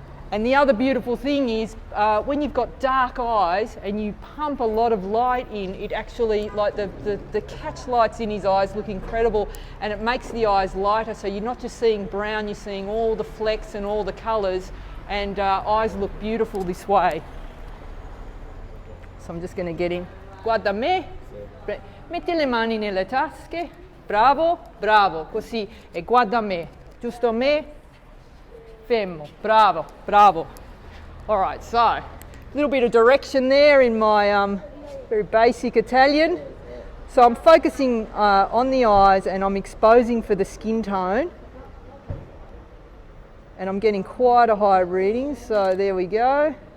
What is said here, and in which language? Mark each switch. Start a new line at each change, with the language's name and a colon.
English: And the other beautiful thing is when you've got dark eyes and you pump a lot of light in, it actually, like the catch lights in his eyes look incredible, and it makes the eyes lighter, so you're not just seeing brown, you're seeing all the flecks and all the colours, and eyes look beautiful this way. So I'm just going to get him.
Italian: Guarda me, metti le mani nelle tasche, bravo, bravo, così, e guarda me, giusto me. Fermo, bravo, bravo.
English: All right, so a little bit of direction there in my very basic Italian. So I'm focusing on the eyes and I'm exposing for the skin tone. And I'm getting quite a high reading, so there we go.